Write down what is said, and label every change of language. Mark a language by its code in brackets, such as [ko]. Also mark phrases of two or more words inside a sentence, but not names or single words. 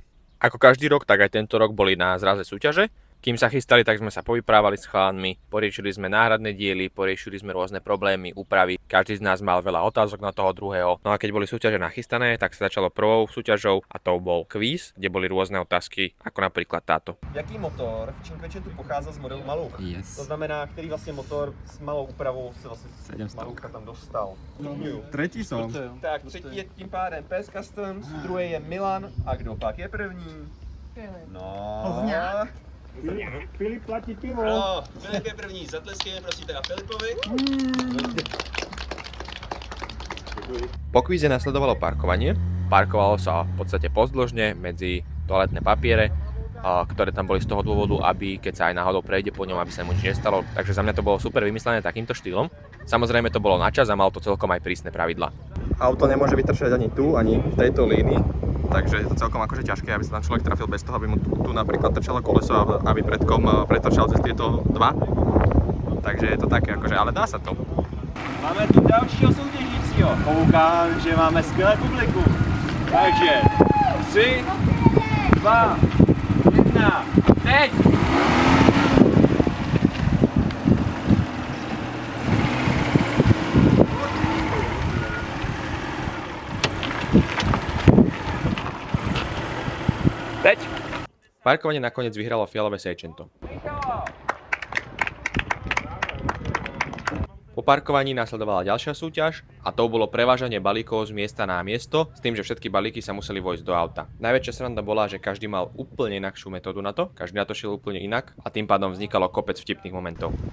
[sk] Ako každý rok, tak aj tento rok boli na zraze súťaže. Kým sa chystali, tak sme sa povyprávali s chalanmi, poriešili sme náhradné diely, poriešili sme rôzne problémy, úpravy. Každý z nás mal veľa otázok na toho druhého. No a keď boli súťaže nachystané, tak sa začalo prvou súťažou a to bol kvíz, kde boli rôzne otázky, ako napríklad táto. [cs] Jaký motor v Cinquecentu pochází z modelu Maluch? Yes. To znamená, který vlastně motor s malou úpravou se vlastně 700. Malucha tam dostal. [sk] Tretí som. [cs] Tak, třetí je tím pádem PS Customs, druhý je Milan a kdo pak je první? No. Filip platí pivo. No, Filip je první, zatleskejme prosím teda Filipovi. [sk] Po kvíze nasledovalo parkovanie. Parkovalo sa v podstate pozdĺžne medzi toaletné papiere, ktoré tam boli z toho dôvodu, aby keď sa aj náhodou prejde po ňom, aby sa mu nič nestalo. Takže za mňa to bolo super vymyslené takýmto štýlom. Samozrejme to bolo na čas a malo to celkom aj prísne pravidlá. Auto nemôže vytrčať ani tu, ani v tejto línii, takže je to celkom akože ťažké, aby sa tam človek trafil bez toho, aby mu tu napríklad trčalo koleso, aby predkom pretrčal cez tieto dva. Takže je to také akože, ale dá sa to. [cs] Máme tu dalšího soutěžícího. Koukám, že máme skvělé publikum. Takže 3, 2, 1, teď! Teď! [sk] Parkovanie nakoniec vyhralo fialové Seicento. Po parkovaní nasledovala ďalšia súťaž a to bolo prevážanie balíkov z miesta na miesto s tým, že všetky balíky sa museli vojsť do auta. Najväčšia sranda bola, že každý mal úplne inakšiu metódu na to, každý na to šiel úplne inak a tým pádom vznikalo kopec vtipných momentov.